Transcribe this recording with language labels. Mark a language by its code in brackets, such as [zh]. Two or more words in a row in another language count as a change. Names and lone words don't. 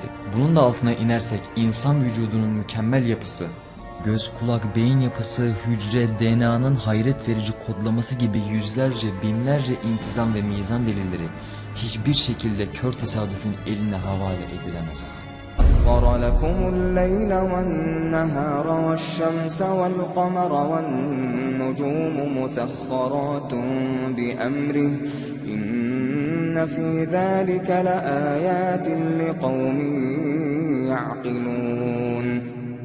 [tr] Bunun da altına inersek insan vücudunun mükemmel yapısı, göz, kulak, beyin yapısı, hücre, DNA'nın hayret verici kodlaması gibi yüzlerce, binlerce intizam ve mizan delilleri hiçbir şekilde kör tesadüfün eline havale edilemez. [ar] سخر لكم الليل والنهار والشمس والقمر والنجوم مسخرات بأمره إن في ذلك لآيات لقوم يعقلون